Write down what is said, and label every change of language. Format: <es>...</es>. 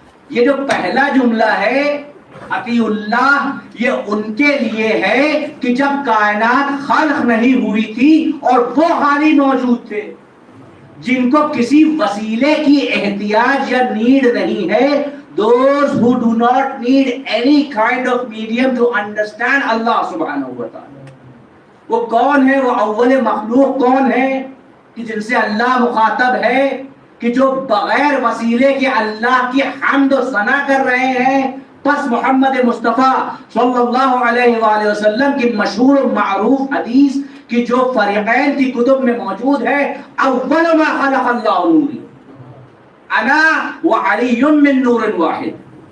<ur>یہ جو پہلا جملہ ہے اطیع اللہ, یہ ان کے لیے ہے کہ جب کائنات خلق نہیں ہوئی تھی اور وہ حالی موجود تھے, جن کو کسی وسیلے کی احتیاج یا نیڈ نہیں ہے.</ur> <en>Those who do not need any kind of medium to understand Allah subhanahu wa ta'ala.</en> <ur>وہ کون ہے؟ وہ اول مخلوق کون ہے کہ جن سے اللہ مخاطب ہے کہ جو بغیر وسیلے کے اللہ کی حمد و ثنا کر رہے ہیں. پس محمد مصطفیٰ صلی اللہ علیہ وآلہ وسلم کی مشہور و معروف حدیث کہ جو فریقین کی کتب میں موجود ہے،</ur> <ar>اول ما خلق اللہ نوری انا وعلی من نور واحد.</ar>